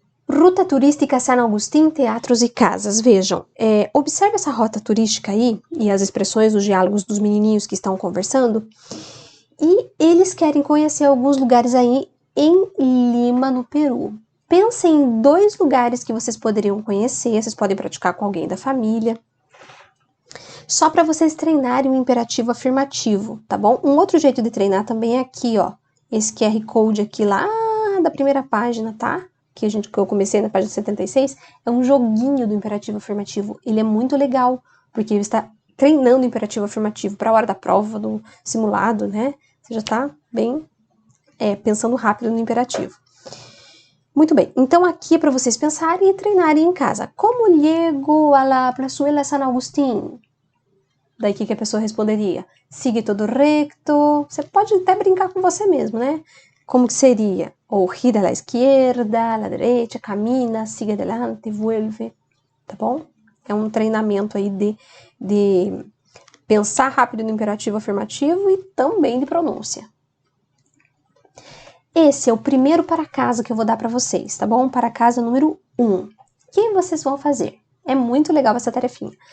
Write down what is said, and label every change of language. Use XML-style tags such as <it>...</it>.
<es>Ruta turística San Agustín,</es> <pt>teatros e casas. Vejam, observe essa rota turística aí, e as expressões, os diálogos dos menininhos que estão conversando, e eles querem conhecer alguns lugares aí em Lima, no Peru. Pensem em 2 lugares que vocês poderiam conhecer, vocês podem praticar com alguém da família. Só para vocês treinarem o imperativo afirmativo, tá bom? Um outro jeito de treinar também é aqui, ó. Esse QR Code aqui lá da primeira página, tá? Que eu comecei na página 76, é um joguinho do imperativo afirmativo. Ele é muito legal, porque ele está treinando o imperativo afirmativo para a hora da prova, do simulado, né? Você já tá bem pensando rápido no imperativo. Muito bem, então aqui é para vocês pensarem e treinarem em casa.</pt> <es>Como llego a la plazuela San Agustín?</es> <pt>Daí que a pessoa responderia?</pt> <es>Sigue todo recto.</es> <pt>Você pode até brincar com você mesmo, né? Como que seria?</pt> <es>Ou gira a la izquierda, a la derecha, camina, sigue adelante, vuelve.</es> <pt>Tá bom? É um treinamento aí de pensar rápido no imperativo afirmativo e também de pronúncia. Esse é o primeiro para casa que eu vou dar para vocês, tá bom? Para casa número 1. O que vocês vão fazer? É muito legal essa tarefinha.</pt>